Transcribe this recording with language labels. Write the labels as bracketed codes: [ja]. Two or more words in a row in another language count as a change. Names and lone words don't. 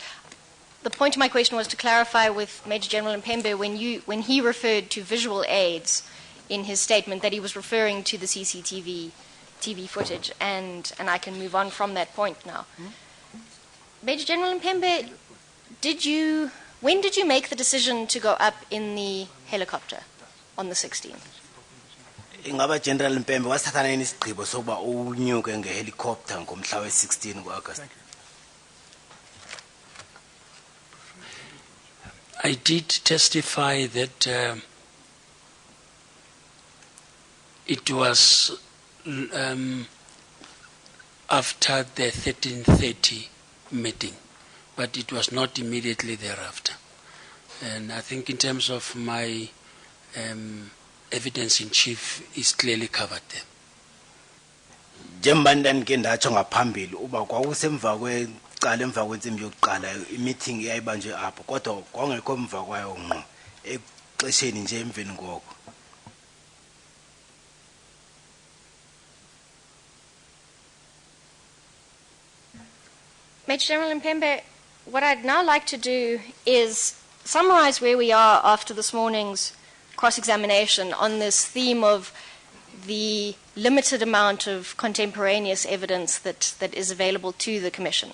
[en] The point of my question was to clarify with Major General Mpembe when he referred to visual aids in his statement that he was referring to the CCTV TV footage, and I can move on from that point now. Major General Mpembe, when did you make the decision to go up in the helicopter on the 16th? [xh] Ingaba General Mpembe wasathatha yini isigqibo sokuba unyuke ngehelicopter ngomhla we-16 ku-August? [en] I did testify that it was after the 13:30 meeting, but it was not immediately thereafter. And I think in terms of my evidence in chief is clearly covered there. [xh] Njengoba ndike ndatsho ngaphambili uba kwakusemva kwecala emva kwentsimbi yokuqala i-meeting yayibanjwe apho kodwa kwangekho emva kwayo ngqo exesheni nje emveni koko. [en] Major General Mpembe, what I'd now like to do is summarize where we are after this morning's cross-examination on this theme of the limited amount of contemporaneous evidence that is available to the Commission.